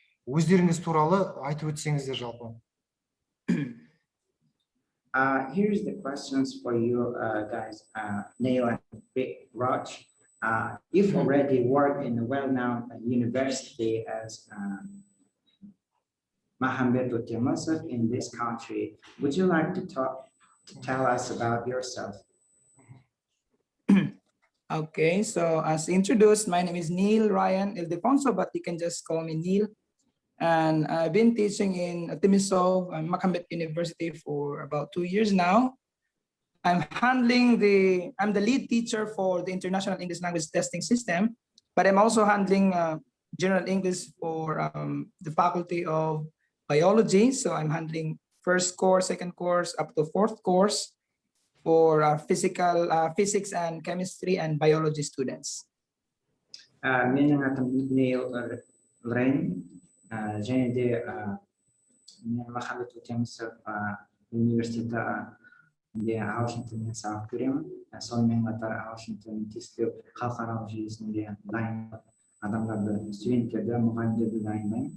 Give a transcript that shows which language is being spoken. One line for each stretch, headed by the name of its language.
Kazakh: Өздеріңіз туралы айтып өтсеңіздер жалпы.
English: Here's the questions for you guys, Neil and Raj. You've already worked in a well-known university as Mohammed Otemasov in this country. Would you like to tell us about yourself? Okay, so as introduced, my name is Neil Ryan Ildefonso, but you can just call me Neil. And I've been teaching in Timisoara, Mohammed University for about 2 years now. I'm the lead teacher for the International English Language Testing System, but I'm also handling General English for the Faculty of Biology. So I'm handling first course, second course, up to fourth course for physics and chemistry and biology students.
Kazakh: Менің атым Нейл Рейн, және де мен Махамбет Өтемісов университетінде ағылшын тілінен сабақ беремін. Сонымен қатар ағылшін тілін тестілеу халықаралық жүйесінде дайындап адамдарды, студенттерді, мұғалімдерді дайындаймын.